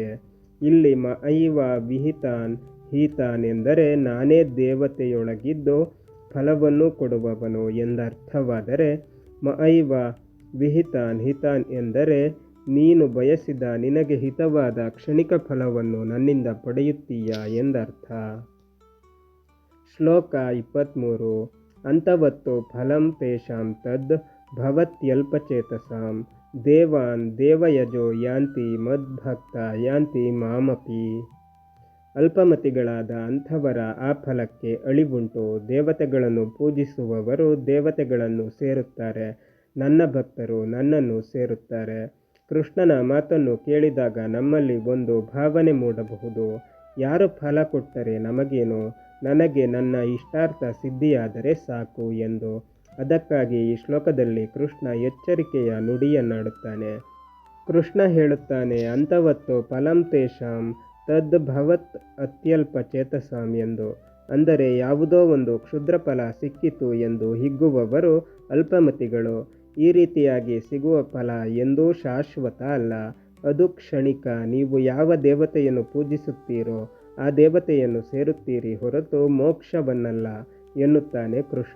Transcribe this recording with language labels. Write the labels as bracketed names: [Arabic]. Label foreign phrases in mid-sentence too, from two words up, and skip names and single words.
[Kannada] ಇಲ್ಲಿ [Sanskrit] ಮಐವ ವಿಹಿತಾನ್ ಹೀತಾನ್ [Kannada] ಎಂದರೆ ನಾನೇ ದೇವತೆಯೊಳಗಿದ್ದು ಫಲವನ್ನು ಕೊಡುವವನು ಎಂದರ್ಥವಾದರೆ, [Sanskrit] ಮಐವ ವಿಹಿತಾನ್ ಹಿತಾನ್ [Kannada] ಎಂದರೆ ನೀನು ಬಯಸಿದ ನಿನಗೆ ಹಿತವಾದ ಕ್ಷಣಿಕ ಫಲವನ್ನು ನನ್ನಿಂದ ಪಡೆಯುತ್ತೀಯ ಎಂದರ್ಥ. ಶ್ಲೋಕ 23. [Sanskrit] ಅಂತವತ್ತು ಫಲಂ ತೇಷಾಂ ತದ್ ಭವತ್ಯಲ್ಪಚೇತಸಾಂ ದೇವಾನ್ ದೇವಯಜೋ ಯಾಂತಿ ಮದ್ಭಕ್ತ ಯಾಂತಿ ಮಾಮಪಿ. [Kannada] ಅಲ್ಪಮತಿಗಳಾದ ಅಂಥವರ ಆ ಫಲಕ್ಕೆ ಅಳಿವುಂಟು. ದೇವತೆಗಳನ್ನು ಪೂಜಿಸುವವರು ದೇವತೆಗಳನ್ನು ಸೇರುತ್ತಾರೆ, ನನ್ನ ಭಕ್ತರು ನನ್ನನ್ನು ಸೇರುತ್ತಾರೆ. ಕೃಷ್ಣನ ಮಾತನ್ನು ಕೇಳಿದಾಗ ನಮ್ಮಲ್ಲಿ ಒಂದು ಭಾವನೆ ಮೂಡಬಹುದು, ಯಾರು ಫಲ ಕೊಟ್ಟರೆ ನಮಗೇನು, ನನಗೆ ನನ್ನ ಇಷ್ಟಾರ್ಥ ಸಿದ್ಧಿಯಾದರೆ ಸಾಕು ಎಂದು. ಅದಕ್ಕಾಗಿ ಈ ಶ್ಲೋಕದಲ್ಲಿ ಕೃಷ್ಣ ಎಚ್ಚರಿಕೆಯ ನುಡಿಯನ್ನಾಡುತ್ತಾನೆ. ಕೃಷ್ಣ ಹೇಳುತ್ತಾನೆ, [Sanskrit] ಅಂತವತ್ತು ಫಲಂ ತೇಷಾಂ ತದ್ ಭವತ್ ಅತ್ಯಲ್ಪ ಚೇತಸಾಂ ಎಂದು. [Kannada] ಅಂದರೆ ಯಾವುದೋ ಒಂದು ಕ್ಷುದ್ರ ಫಲ ಸಿಕ್ಕಿತು ಎಂದು ಹಿಗ್ಗುವವರು ಅಲ್ಪಮತಿಗಳು. ಈ ರೀತಿಯಾಗಿ ಸಿಗುವ ಫಲ ಎಂದೂ ಶಾಶ್ವತ ಅಲ್ಲ, ಅದು ಕ್ಷಣಿಕ. ನೀವು ಯಾವ ದೇವತೆಯನ್ನು ಪೂಜಿಸುತ್ತೀರೋ ಆ ದೇವತೆಯನ್ನು ಸೇರುತ್ತೀರಿ ಹೊರತು ಮೋಕ್ಷವನ್ನಲ್ಲ ಎನ್ನುತ್ತಾನೆ ಕೃಷ್ಣ.